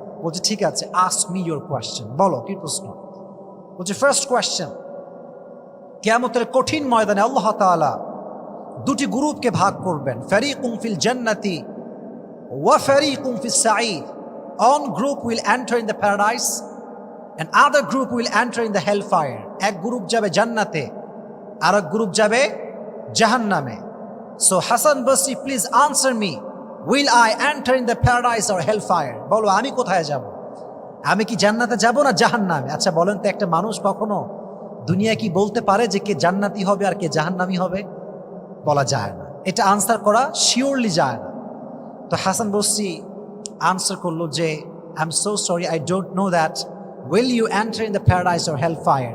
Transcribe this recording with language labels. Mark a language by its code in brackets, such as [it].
[bn] বলছে ঠিক আছে, [en] ask me your question, [bn] বলো কি প্রশ্ন। বলছে ফার্স্ট কোয়েশ্চেন, কিয়ামতের কঠিন ময়দানে আল্লাহ তাআলা 2টি গ্রুপকে ভাগ করবেন, [ar] ফারিকুম ফিল জান্নাতি ওয়া ফারিকুম ফিস সাঈদ। [en] One group will enter in the paradise and other group will enter in the hellfire. [bn] এক গ্রুপ যাবে জান্নাতে, আর এক গ্রুপ যাবে জাহান্নামে। [en] So Hasan Basri, please answer me, will I enter in the paradise or hellfire? [bn] বলো আমি কোথায় যাব, আমি কি জান্নাতে যাব না জাহান্নামে? আচ্ছা বলেন তো, একটা মানুষ কখনো দুনিয়া কি বলতে পারে যে কে জান্নাতি হবে আর কে জাহান্নামী হবে? বলা যায় না, এটা আনসার করা শিওরলি যায় না। তো হাসান বসরি আনসার করলো যে [en] I am so sorry, I don't know that will you enter in the paradise or hell fire.